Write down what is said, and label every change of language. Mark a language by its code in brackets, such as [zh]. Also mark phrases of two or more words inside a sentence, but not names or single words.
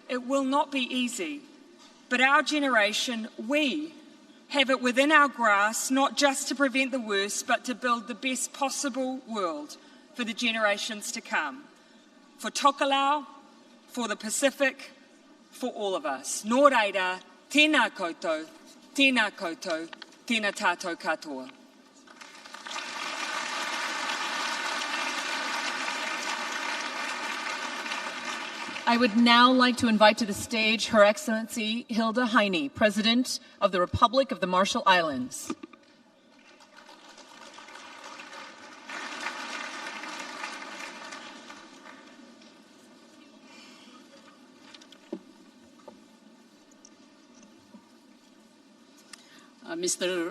[en] It will not be easy, but our generation, we have it within our grasp not just to prevent the worst, but to build the best possible world for the generations to come. For Tokelau, for the Pacific, for all of us. [mi] Nō reira, tēnā koutou, tēnā tātou katoa. [en] I would now like to invite to the stage Her Excellency Hilda Heine, President of the Republic of the Marshall Islands. Mr.